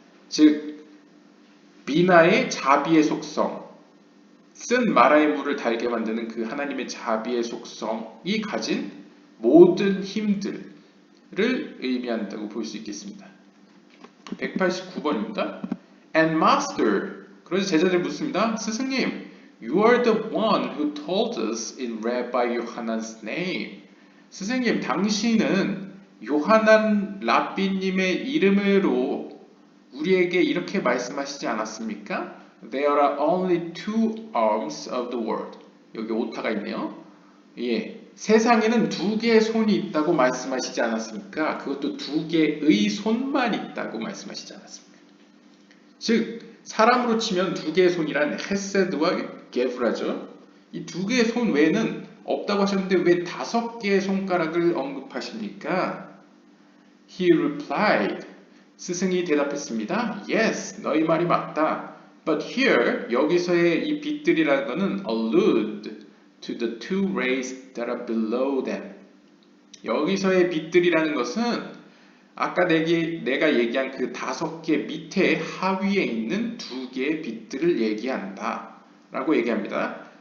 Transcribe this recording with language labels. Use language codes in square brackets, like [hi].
[ko] 즉 비나의 자비의 속성, 쓴 마라의 물을 달게 만드는 그 하나님의 자비의 속성이 가진 모든 힘들을 의미한다고 볼 수 있겠습니다. 189번입니다. [en] And master, [ko] 그래서 제자들이 묻습니다. 스승님, [en] you are the one who told us in Rabbi Yohanan's name. [ko] 스승님, 당신은 요하난 랍비님의 이름으로 우리에게 이렇게 말씀하시지 않았습니까? [en] There are only 2 arms of the world. [ko] 여기 오타가 있네요. 예, 세상에는 2개의 손이 있다고 말씀하시지 않았습니까? 그것도 2개의 손만 있다고 말씀하시지 않았습니까? 즉 사람으로 치면 2개의 손이란 헤세드와 게브라죠. 이 2개의 손 외에는 없다고 하셨는데 왜 5개의 손가락을 언급하십니까? [en] He replied. [ko] 스승이 대답했습니다. Yes, 너희 말이 맞다. [en] But here, [ko] 여기서의 이 빛들이라는 것은 [en] allude to the 2 rays that are below them. [ko] 여기서의 빛들이라는 것은 아까 내가 얘기한 그 5개 밑에 하위에 있는 2개의 빛들을 얘기한다 라고 얘기합니다.